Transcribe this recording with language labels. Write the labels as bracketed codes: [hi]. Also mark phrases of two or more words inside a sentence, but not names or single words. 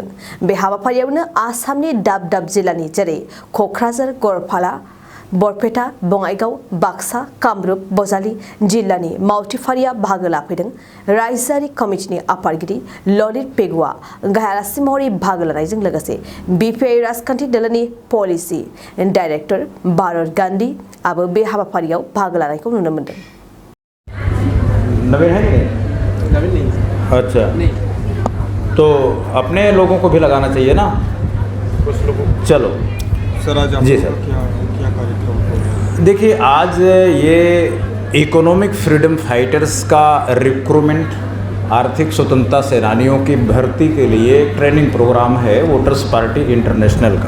[brx] बे हाबाफारियावनो आसामनि दाब दाब जिल्लानि जेरै क'क्राझार, गरफाला, बरपेटा, बङाइगाव, बाक्सा, कामरुप, बजालि जिल्लानि मावथिफारिया बाहागो लाफैदों। रायजोआरि कमिटिनि आफादगिरि ललित पेगुआ गाहाय आलासि महरै बाहागो लानायजों लोगोसे बिपिआइ राजखान्थि दोलोनि पलिसि डाइरेक्टर भारत गान्धी आबो बे हाबाफारियाव बाहागो लानायखौ नुनो मोनदों। [hi] नवीन है नवीन नहीं। अच्छा नहीं। तो अपने लोगों को भी लगाना चाहिए ना कुछ लोगों। चलो सर आज जी सर। क्या कार्यक्रम? देखिए, आज ये इकोनॉमिक फ्रीडम फाइटर्स का रिक्रूटमेंट, आर्थिक स्वतंत्रता सेनानियों की भर्ती के लिए [en] training program [hi] है वोटर्स पार्टी इंटरनेशनल का।